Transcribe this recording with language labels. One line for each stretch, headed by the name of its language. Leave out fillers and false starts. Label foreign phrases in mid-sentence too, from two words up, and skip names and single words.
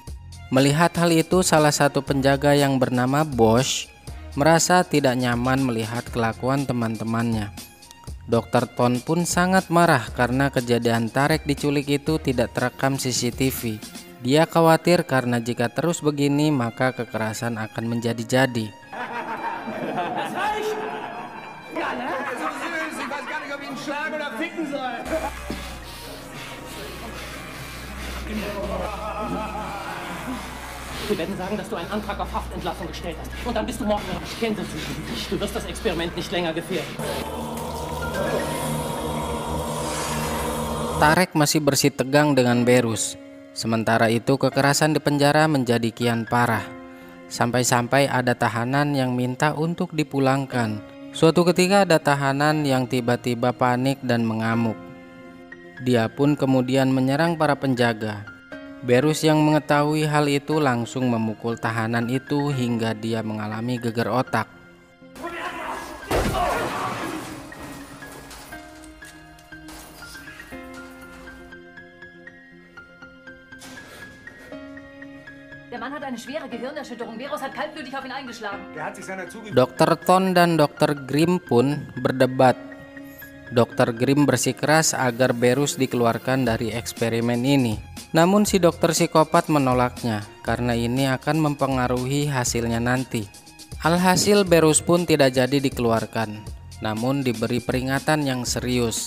Indonesian: Melihat hal itu, salah satu penjaga yang bernama Bosch merasa tidak nyaman melihat kelakuan teman-temannya. Dr. Ton pun sangat marah karena kejadian Tarek diculik itu tidak terekam CCTV. Dia khawatir karena jika terus begini maka kekerasan akan menjadi-jadi.
German: Wir werden sagen, dass du einen Antrag auf Haftentlassung gestellt hast. Und dann bist du morgen in Kenntnis. Du wirst das Experiment nicht länger gefährden.
Indonesian: Tarek masih bersitegang dengan Berus. Sementara itu kekerasan di penjara menjadi kian parah. Sampai-sampai ada tahanan yang minta untuk dipulangkan. Suatu ketika ada tahanan yang tiba-tiba panik dan mengamuk. Dia pun kemudian menyerang para penjaga. Berus yang mengetahui hal itu langsung memukul tahanan itu hingga dia mengalami geger otak.
German: Der Mann hat eine schwere Gehirnerschütterung. Berus hat kaltblütig auf ihn eingeschlagen.
Indonesian: Dr. Ton dan Dr. Grimm pun berdebat. Dr. Grimm bersikeras agar Berus dikeluarkan dari eksperimen ini. Namun si dokter psikopat menolaknya karena ini akan mempengaruhi hasilnya nanti. Alhasil Berus pun tidak jadi dikeluarkan, namun diberi peringatan yang serius.